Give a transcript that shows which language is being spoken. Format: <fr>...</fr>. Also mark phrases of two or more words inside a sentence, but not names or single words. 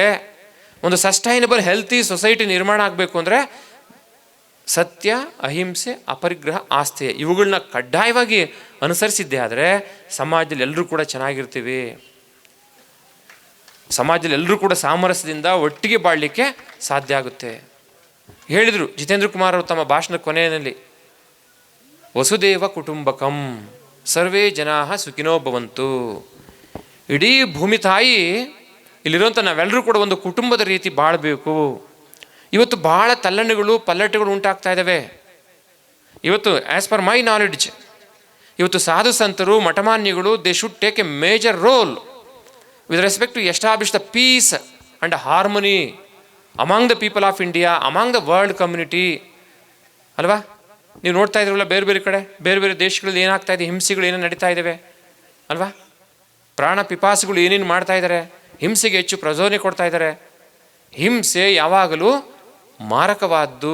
<kn>ಒಂದು</kn> <en>sustainable healthy society</en> <kn>ನಿರ್ಮಾಣ ಆಗಬೇಕು ಅಂದರೆ ಸತ್ಯ, ಅಹಿಂಸೆ, ಅಪರಿಗ್ರಹ, ಆಸ್ಥೇಯ ಇವುಗಳನ್ನ ಕಡ್ಡಾಯವಾಗಿ ಅನುಸರಿಸಿದ್ದೆ ಆದರೆ ಸಮಾಜದಲ್ಲಿ ಎಲ್ಲರೂ ಕೂಡ ಚೆನ್ನಾಗಿರ್ತೀವಿ. ಸಮಾಜದಲ್ಲಿ ಎಲ್ಲರೂ ಕೂಡ ಸಾಮರಸ್ಯದಿಂದ ಒಟ್ಟಿಗೆ ಬಾಳಲಿಕ್ಕೆ ಸಾಧ್ಯ ಆಗುತ್ತೆ. ಹೇಳಿದರು ಜಿತೇಂದ್ರ ಕುಮಾರ್ ಅವರು ತಮ್ಮ ಭಾಷಣದ ಕೊನೆಯಲ್ಲಿ,</kn> <sa>ವಸುದೇವ ಕುಟುಂಬಕಂ ಸರ್ವೇ ಜನಾ ಸುಖಿನೋ ಭವಂತು.</sa> <kn>ಇಡೀ ಭೂಮಿ ತಾಯಿ ಇಲ್ಲಿರುವಂಥ ನಾವೆಲ್ಲರೂ ಕೂಡ ಒಂದು ಕುಟುಂಬದ ರೀತಿ ಬಾಳಬೇಕು. ಇವತ್ತು ಭಾಳ ತಲ್ಲಣೆಗಳು ಪಲ್ಲಟಗಳು ಉಂಟಾಗ್ತಾ ಇದ್ದಾವೆ.</kn> <en>ಇವತ್ತು as per my knowledge</en> <kn>ಇವತ್ತು ಸಾಧು ಸಂತರು ಮಠಮಾನ್ಯಗಳು</kn> <en>they should take a major role with respect to establish the peace and harmony among the people of India, among the world community ಅಲ್ವಾ.</en> <kn>ನೀವು ನೋಡ್ತಾ ಇದ್ರಲ್ಲ ಬೇರೆ ಬೇರೆ ಕಡೆ ಬೇರೆ ಬೇರೆ ದೇಶಗಳಲ್ಲಿ ಏನಾಗ್ತಾ ಇದೆ, ಹಿಂಸೆಗಳು ಏನೇನು ನಡೀತಾ ಇದ್ದಾವೆ ಅಲ್ವಾ. ಪ್ರಾಣ ಪಿಪಾಸುಗಳು ಏನೇನು ಮಾಡ್ತಾ ಇದ್ದಾರೆ, ಹಿಂಸೆಗೆ ಹೆಚ್ಚು ಪ್ರಚೋದನೆ ಕೊಡ್ತಾ ಇದ್ದಾರೆ. ಹಿಂಸೆ ಯಾವಾಗಲೂ ಮಾರಕವಾದ್ದು.</kn>